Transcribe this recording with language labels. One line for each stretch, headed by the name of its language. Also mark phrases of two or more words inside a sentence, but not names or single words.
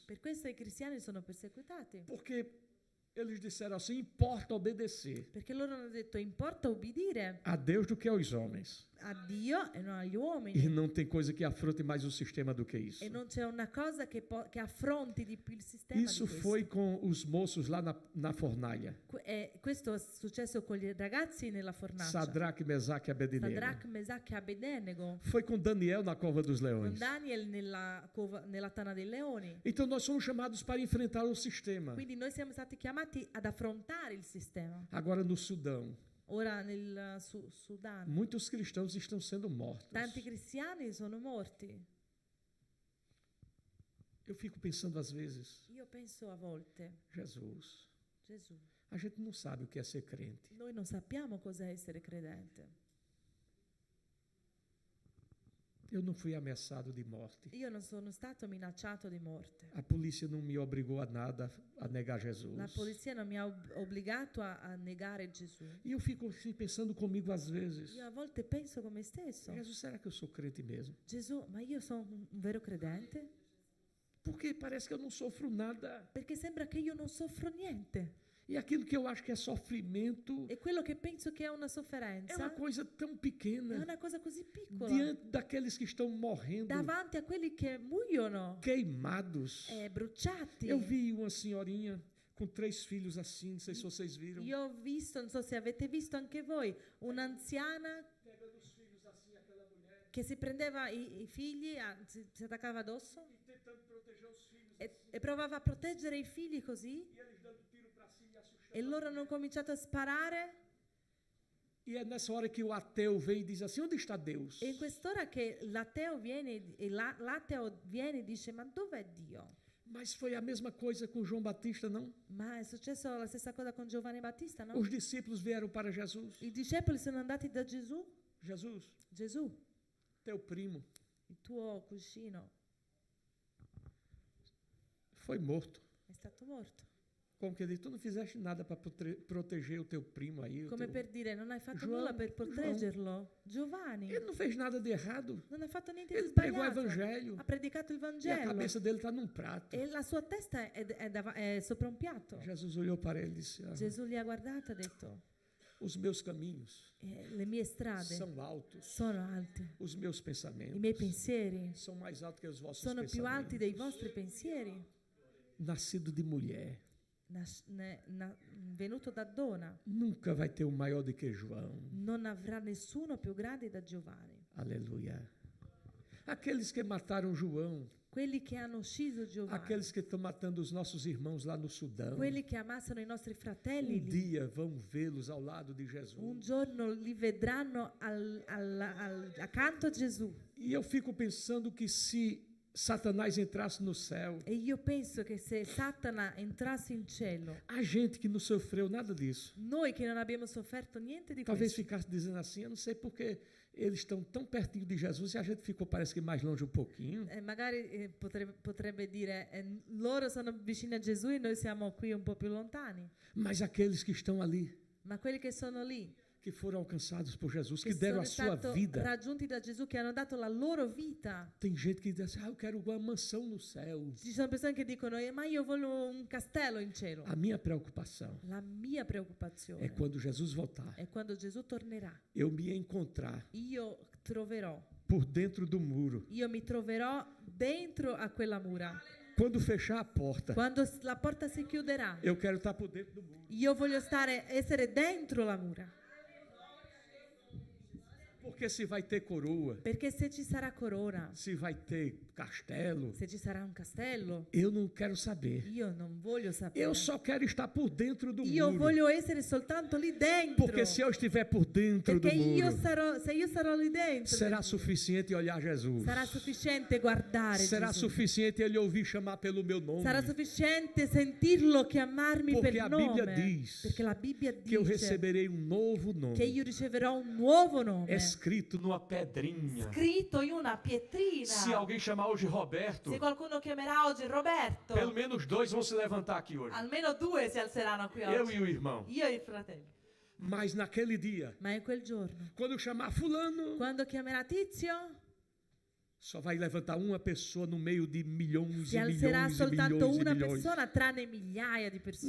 Italian: Per questo i cristiani sono perseguitati,
Portuguese: Porque eles disseram assim: importa obedecer
Italian: perché loro hanno detto importa ubbidire
Portuguese: a Deus do que aos homens.
Italian: a Dio e non agli E uomini.
Portuguese: não tem coisa que afronte mais o sistema do que isso.
Italian: E non c'è una cosa che affronti di più il sistema
Portuguese: Isso
Italian: di questo.
Portuguese: foi com os moços lá na fornalha.
Italian: Questo è successo con gli ragazzi nella fornace.
Portuguese: Sadraque, Mesaque e Abednego.
Italian: Sadrach, Mesach e Abednego.
Portuguese: Foi com Daniel na cova dos
Italian: Con
Portuguese: leões.
Italian: Daniel nella tana dei leoni.
Portuguese: Então nós somos chamados para enfrentar o sistema.
Italian: Quindi noi siamo stati chiamati ad affrontare il sistema.
Portuguese: Agora no Sudão,
Italian: Ora nel Sudan,
Portuguese: muitos cristãos estão sendo mortos.
Italian: tanti cristiani sono morti.
Portuguese: Eu fico pensando às vezes,
Italian: Io penso a volte,
Portuguese: Jesus,
Italian: Gesù,
Portuguese: a gente não sabe o que é ser crente.
Italian: noi non sappiamo cos'è essere credente.
Portuguese: Eu não fui ameaçado de morte.
Italian: Io non sono stato minacciato di morte.
Portuguese: A polícia não me obrigou a nada a negar Jesus.
Italian: La polizia non mi ha obbligato a negare Gesù.
Portuguese: E eu fico assim pensando comigo às vezes,
Italian: Io a volte penso come stesso,
Portuguese: Jesus, será que eu sou crente mesmo?
Italian: Gesù, ma io sono un vero credente?
Portuguese: Porque parece que eu não sofro nada.
Italian: Perché sembra che io non soffro niente.
Portuguese: E aquilo que eu acho que é sofrimento
Italian: E quello che penso che è una
Portuguese: é
Italian: sofferenza
Portuguese: uma coisa tão
Italian: è
Portuguese: pequena
Italian: una cosa così piccola
Portuguese: diante daqueles que estão morrendo,
Italian: davanti a quelli che muoiono,
Portuguese: queimados.
Italian: bruciati.
Portuguese: Eu vi uma senhorinha com 3 filhos assim, não sei se vocês viram.
Italian: Io ho visto, non so se avete visto anche voi, un'anziana
Portuguese: Pegando os filhos assim, aquela mulher,
Italian: che si prendeva i figli, si attaccava addosso
Portuguese: e tentando proteger os filhos.
Italian: e provava a proteggere i figli così,
Portuguese: E eles dando tiro para cima e assustando.
Italian: e loro hanno cominciato a sparare.
Portuguese: E é nessa hora que o ateu vem e diz assim: onde está Deus?
Italian: E in quest'ora che l'ateo viene e dice: ma dov'è Dio?
Portuguese: Mas foi a mesma coisa com João Batista, não?
Italian: Ma è successo la stessa cosa con Giovanni Battista, no?
Portuguese: Os discípulos vieram para Jesus.
Italian: I discepoli sono andati da Gesù.
Portuguese: Jesus,
Italian: Gesù,
Portuguese: teu primo
Italian: il tuo cugino
Portuguese: foi morto.
Italian: è stato morto.
Portuguese: Como que diz? Tu não fizeste nada para proteger o teu primo aí.
Italian: Come per dire, non hai fatto
Portuguese: João-
Italian: nulla per proteggerlo. Giovanni
Portuguese: Ele não fez nada de errado.
Italian: non ha fatto niente
Portuguese: Ele
Italian: di
Portuguese: pregou o
Italian: sbagliato.
Portuguese: evangelho.
Italian: Ha predicato il
Portuguese: E a
Italian: Vangelo
Portuguese: cabeça dele está num prato.
Italian: e la sua testa è sopra un piatto.
Portuguese: Jesus olhou para ele e disse:
Italian: Gesù li ha guardato e ha detto:
Portuguese: os meus caminhos
Italian: le mie strade
Portuguese: são altos.
Italian: sono alte,
Portuguese: Os meus
Italian: i
Portuguese: pensamentos
Italian: miei pensieri
Portuguese: são mais altos que os vossos
Italian: sono più alti
Portuguese: pensamentos.
Italian: dei vostri pensieri.
Portuguese: Nascido de mulher.
Italian: Venuto da donna,
Portuguese: Nunca vai ter um maior do que João.
Italian: non avrà nessuno più grande da Giovanni.
Portuguese: Aleluia. Aqueles que mataram João,
Italian: Quelli che hanno ucciso Giovanni,
Portuguese: aqueles que estão matando os nossos irmãos lá no Sudão,
Italian: quelli che ammassano i nostri fratelli lì,
Portuguese: dia vão vê-los ao lado de Jesus.
Italian: un giorno li vedranno accanto a Gesù.
Portuguese: E eu fico pensando que se Satanás entrasse no céu,
Italian: E io penso che se Satana entrasse in cielo,
Portuguese: a gente que não sofreu nada disso,
Italian: noi che non abbiamo sofferto niente di
Portuguese: talvez
Italian: questo,
Portuguese: ficasse dizendo assim: eu não sei porque eles estão tão pertinho de Jesus e a gente ficou, parece que mais longe um pouquinho.
Italian: magari potrebbe dire loro sono vicini a Gesù e noi siamo qui un po' più lontani,
Portuguese: Mas aqueles que estão ali,
Italian: ma quelli che sono lì,
Portuguese: que foram alcançados por Jesus,
Italian: che
Portuguese: que deram
Italian: sono
Portuguese: a sua
Italian: stati
Portuguese: vida.
Italian: raggiunti da Gesù, che hanno dato la loro vita.
Portuguese: Tem gente que diz assim: eu quero uma mansão no céu.
Italian: Ci sono persone che dicono ma io voglio un castello in cielo.
Portuguese: A minha preocupação
Italian: La mia preoccupazione
Portuguese: é quando Jesus voltar,
Italian: è quando Gesù tornerà.
Portuguese: eu me encontrar
Italian: Io troverò,
Portuguese: por dentro do muro.
Italian: io mi troverò dentro a quella mura.
Portuguese: Quando fechar a porta,
Italian: Quando la porta si chiuderà,
Portuguese: eu quero estar por dentro do muro.
Italian: io voglio essere dentro la mura.
Portuguese: Porque se vai ter coroa,
Italian: Perché se ci sarà corona,
Portuguese: se vai ter castelo,
Italian: se ci sarà un castello,
Portuguese: eu não quero saber.
Italian: io non voglio sapere.
Portuguese: Eu só quero estar por dentro do
Italian: Io
Portuguese: muro.
Italian: voglio essere soltanto lì dentro.
Portuguese: Porque se eu estiver por dentro do
Italian: Perché
Portuguese: muro,
Italian: se io sarò lì dentro,
Portuguese: será suficiente olhar Jesus.
Italian: sarà sufficiente guardare
Portuguese: Será
Italian: Gesù.
Portuguese: sufficiente ele ouvir chamar pelo meu nome.
Italian: Sarà sufficiente sentirlo chiamarmi
Portuguese: Porque
Italian: per
Portuguese: a
Italian: nome.
Portuguese: Bíblia diz
Italian: Perché la Bibbia
Portuguese: que eu
Italian: dice
Portuguese: receberei um novo
Italian: che
Portuguese: nome,
Italian: io riceverò un nuovo nome,
Portuguese: escrito Numa pedrinha.
Italian: scritto in una pietrina.
Portuguese: Se alguém chamar hoje Roberto,
Italian: Se qualcuno chiamerà oggi Roberto,
Portuguese: pelo menos 2 vão se levantar aqui hoje.
Italian: almeno 2 si alzeranno qui
Portuguese: Eu
Italian: oggi.
Portuguese: e o irmão.
Italian: Io e il fratello.
Portuguese: mas naquele dia,
Italian: Ma in quel giorno,
Portuguese: quando eu chamar fulano,
Italian: quando chiamerà Tizio,
Portuguese: só vai levantar uma pessoa no meio de milhões
Italian: si
Portuguese: e
Italian: alzerà
Portuguese: milhões e
Italian: soltanto
Portuguese: milhões e
Italian: una
Portuguese: milhões.
Italian: persona tra le migliaia di persone.